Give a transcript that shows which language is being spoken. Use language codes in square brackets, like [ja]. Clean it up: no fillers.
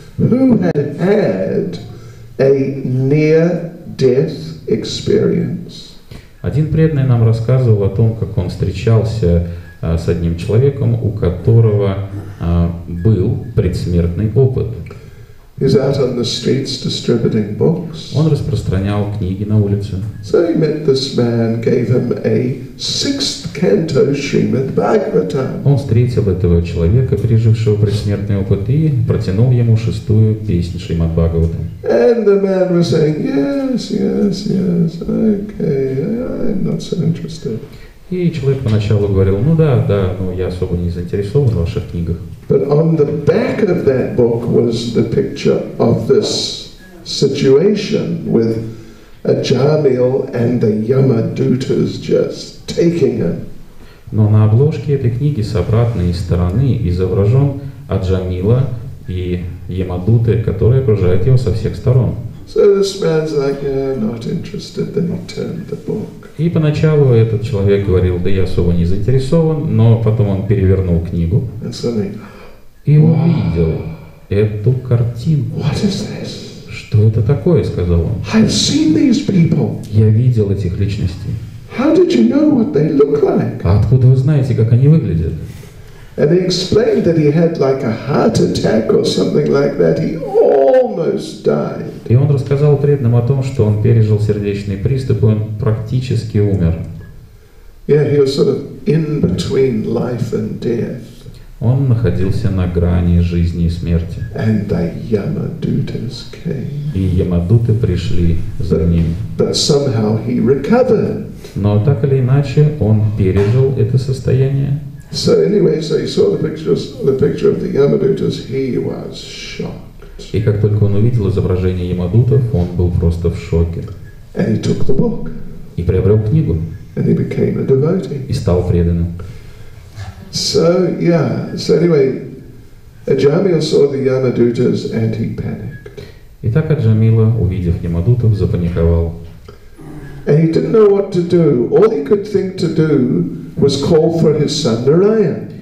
[en] who had had a near-death experience. [ru] Один преданный нам рассказывал о том, как он встречался с одним человеком, у которого был предсмертный опыт. [en] He's out on the streets distributing books. [ru] Он распространял книги на улице. [en] So he met this man, gave him a 6th canto Srimad Bhagavatam. [ru] Он встретил этого человека, пережившего предсмертный опыт, и протянул ему 6-ю песнь Шримад Бхагаватам. [en] And the man was saying, yes, yes, yes, okay, I'm not so interested. [ru] И человек поначалу говорил, ну да, но я особо не заинтересован в ваших книгах. [en] But on the back of that book was the picture of this situation with a Jamil and the Yamadutas just taking him. [ru] Но на обложке этой книги с обратной стороны изображен Аджамила и Ямадуты, которые окружают его со всех сторон. [en] So this man's like, yeah, not interested. Then he turned the book. [ru] И поначалу этот человек говорил, да я особо не заинтересован, но потом он перевернул книгу [en] And suddenly, [ru] и увидел эту картинку. [en] what is this? [ru] Что это такое, сказал он. [en] I've seen these people. [ru] Я видел этих личностей. [en] How did you know what they look like? [ru] А откуда вы знаете, как они выглядят? [en] And he explained that he had like a heart attack or something like that. He almost died. [ru] И он рассказал преданным о том, что он пережил сердечный приступ, и он практически умер. [en] Yeah, he was sort of in between life and death. [ru] Он находился на грани жизни и смерти. [en] And the Yamadutas came. [ru] И Ямадуты пришли за ним. [en] But somehow he recovered. [ru] Но так или иначе он пережил это состояние. [en] So anyway, so he saw the picture of the Yamadutas. He was shocked. [ru] И как только он увидел изображение Ямадутов, он был просто в шоке. [en] And he took the book. [ru] И приобрел книгу. [en] And he became a devotee. [ru] И стал преданным. [en] So anyway, Ajamil saw the Yamadutas and he panicked. [ru] Итак, Аджамила, увидев Ямадутов, запаниковал. [en] And he didn't know what to do. All he could think to do was call for his son Narayan.